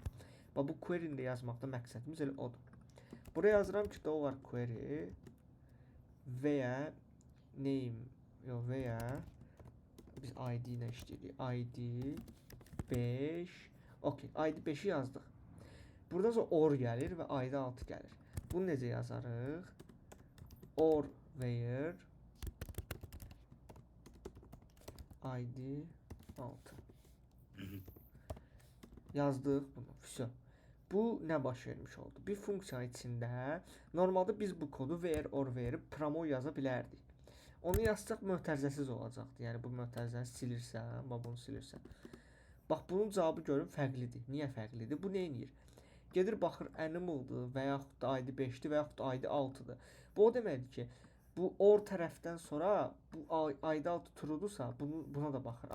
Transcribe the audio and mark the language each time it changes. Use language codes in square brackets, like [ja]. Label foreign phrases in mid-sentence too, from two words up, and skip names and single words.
[az] Bax bu query-ni də yazmaqda məqsədimiz elə odur. Buraya yazıram ki, dollar query və ya name və ya biz ID ilə işləyirik. ID 5. Okay, ID 5-i yazdıq. Buradan sonra or gəlir və ID 6 gəlir. Bunu necə yazarıq? [en] Or where ID 6. [az] Yazdıq bunu. Vəsə. Bu nə baş vermiş oldu? Bir funksiya içində normalda biz bu kodu [en] where or where [az] promo yaza bilərdik. Onu yazsaq mötərizəsiz olacaqdı. Yəni bu mötərizəni silirsən, bunu silirsən. Bax bunun cavabı görün fərqlidir. Niyə fərqlidir? Bu nə edir? Gedir baxır animaldır və yaxud da ID 5-dir və yaxud da ID 6-dır. Bu o deməkdir ki, bu or tərəfdən sonra bu ID 6 true'dursa buna da baxır.